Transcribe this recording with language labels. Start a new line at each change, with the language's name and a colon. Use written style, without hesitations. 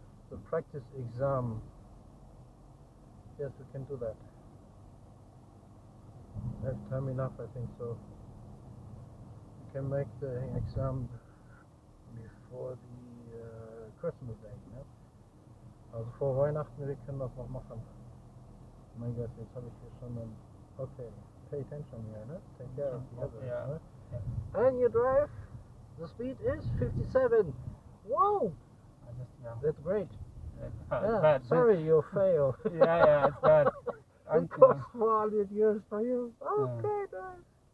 English: The practice exam. Yes, we can do that. I have time enough, I think so. We can make the exam before the Christmas Day, ne?
German: Also vor Weihnachten, wir können das noch machen. Mein Gott, jetzt habe ich hier schon ein...
English: Okay, pay attention here, ne? Take care of the others, yeah. Ne? And you drive, the speed is 57. Whoa! That's great. Yeah, sorry you fail. yeah, it's bad. It cost 400 years for you. Okay, nice.